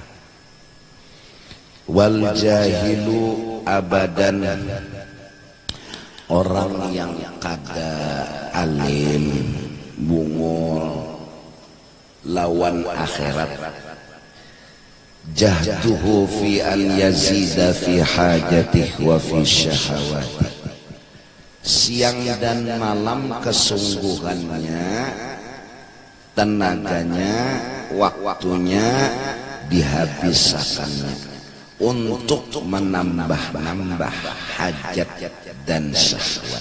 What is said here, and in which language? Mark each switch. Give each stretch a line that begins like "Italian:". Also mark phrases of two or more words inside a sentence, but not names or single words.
Arabic: Wal jahilu abadan,
Banjar: orang yang kada alim, bungul lawan akhirat,
Arabic: jahduhu fi an yazida fi hajatih wa fi syahawatih.
Banjar: Siang dan malam kesungguhannya, tenaganya, waktunya dihabiskannya untuk menambah hajat dan syahwat.